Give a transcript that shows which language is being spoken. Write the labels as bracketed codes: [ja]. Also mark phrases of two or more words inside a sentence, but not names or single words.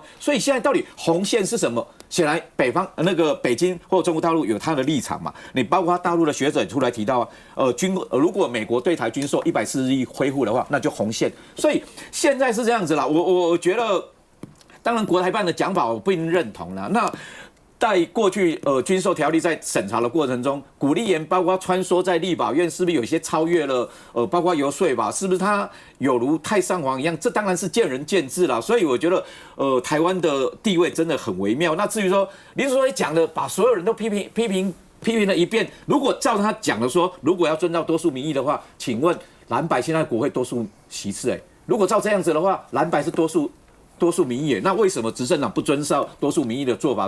[zh] 所以現在到底紅線是什麼？顯然北京或中國大陸有他的立場嘛。你包括大陸的學者也出來提到如果美國對台軍售140億恢復的話，那就紅線。所以現在是這樣子啦。我覺得。當然，國台辦的講法我不一定認同啦。那在過去軍售條例在審查的過程中，古立言包括穿梭在立法院，是不是有些超越了包括遊說吧？是不是他有如太上皇一樣？這當然是見仁見智啦。所以我覺得台灣的地位真的很微妙。那至於说林書緯講的，把所有人都批評了一遍，如果照他講的說，如果要遵照多數民意的話，請問藍白現在國會多數席次如果照這樣子的話，藍白是多數民意，那為什麼執政黨不遵照多數民意的做法？